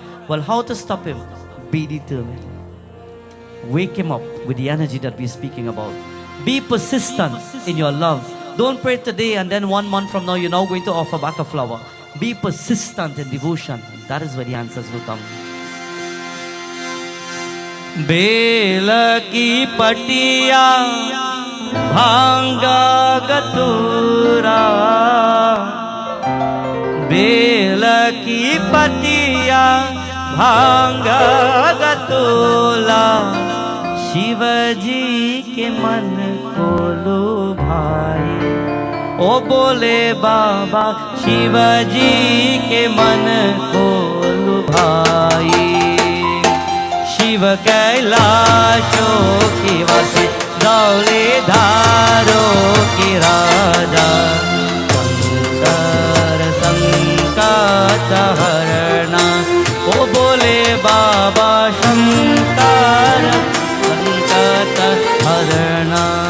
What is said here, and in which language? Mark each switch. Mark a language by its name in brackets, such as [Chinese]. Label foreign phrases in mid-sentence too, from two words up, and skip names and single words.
[English] Well, how to stop him? Be determined. Wake him up with the energy that we're speaking about. Be persistent in your love. Don't pray today and then 1 month from now you're now going to offer back a flower. Be persistent in devotion. That is where the answers will come. [Hindi] बेला की पतिया भांगा गतूरा Bela पतिया भांग गतोला शिव जी के मन को लुभाए। ओ बोले बाबा शिव जी के मन को लुभाए। शिव कैलाशों की वासी धौलेधारों की राजा शंकर संकट हरना। ओ बोले बाबा शंकर संकट हरना।